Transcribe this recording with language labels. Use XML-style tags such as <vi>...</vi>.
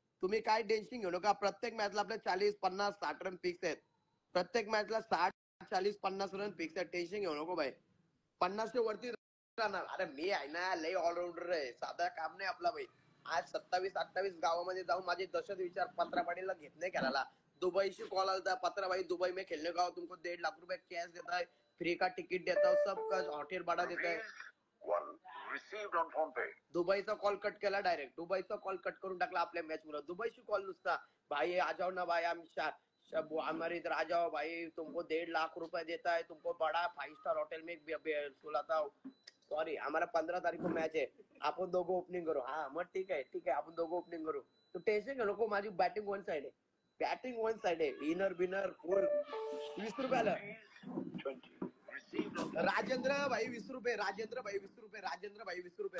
<mr>तुम्ही काय टेन्शन घेऊ नका. प्रत्येक मॅचला आपल्या 40 50 60 रन फिक्स आहेत. प्रत्येक मॅचला 60 40 50 रन फिक्स आहेत. टेन्शन घेऊ नको भाई. 50 वरती राहणार. अरे मी आहे ना लय ऑलराऊंडर आहे. साधा काम नाही आपला भाई. आज 27-28 गावामध्ये जाऊन माझे दशत विचार पत्रा पाटीलला घेत नाही करायला. दुबईशी कॉल आलता</mr> <hi>पत्रा भाई दुबई में खेलने का तुमको 1.5 लाख रुपए कैश देता है. फ्री का तिकीट देता है. सब का हॉटेल भाडा देता है.</hi> <en>Received on phone pay.</en> <mr>दुबईचा call cut केला डायरेक्ट. दुबईचा कॉल कट करून टाकला आपल्या मॅच मुळे. दुबईशी कॉल नुसता</mr> <hi>भाई आ जाओ ना भाई हमारे इधर आ जाओ भाई तुमको 1.5 लाख रुपए देता है. तुमको बड़ा 5 स्टार होटल में सुलाता हूँ.</hi> <mr>सॉरी</mr> <hi>हमारा 15 तारीख को</hi> <mr>मॅच आहे. आपण दोघं ओपनिंग करू. हा मग ठीक आहे आपण दोघं ओपनिंग करू. तू टेन्शन घेऊ नको. माझी बॅटिंग वन साइड आहे. बॅटिंग वन साइड आहे. इनर बिनर फुल 20 रुपयाला. राजेंद्र भाई 20 रुपये. राजेंद्र भाई 20 रुपये. राजेंद्र भाई 20 रुपये.</mr>